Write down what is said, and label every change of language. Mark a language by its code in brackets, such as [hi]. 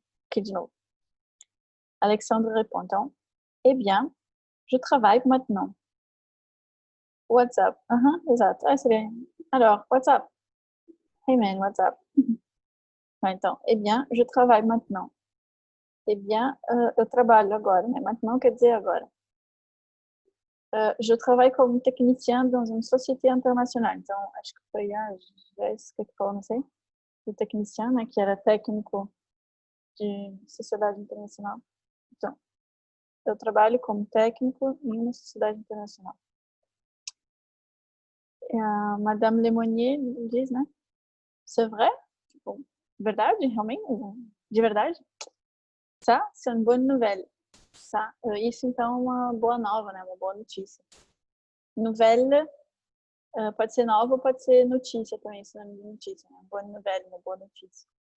[pt] Que de novo. [fr] Alexandre répond, então, eh bien, je travaille maintenant. WhatsApp. Exato. [pt] Seria, alors, WhatsApp. Hey man, WhatsApp. [fr] Então, eh bien, je travaille maintenant. Eh bien, [pt] eu trabalho agora, né? Maintenant quer dizer agora. [fr] Je travaille comme technicien dans une société internationale. [pt] Então, acho que foi a Jéssica que falou, não sei, do technicien, né? Que era técnico de sociedade internacional. Então, eu trabalho como técnico em uma sociedade internacional. A Madame Lemonnier diz, né? [fr] C'est vrai? [pt] Tipo, verdade? Realmente? De verdade? [fr] Ça, c'est une bonne nouvelle. [pt] Tá? Isso, então, é uma boa nova, né? Uma boa notícia. Nouvelle pode ser nova ou pode ser notícia também, sinônimo de notícia, né? Boa nouvelle, uma boa notícia.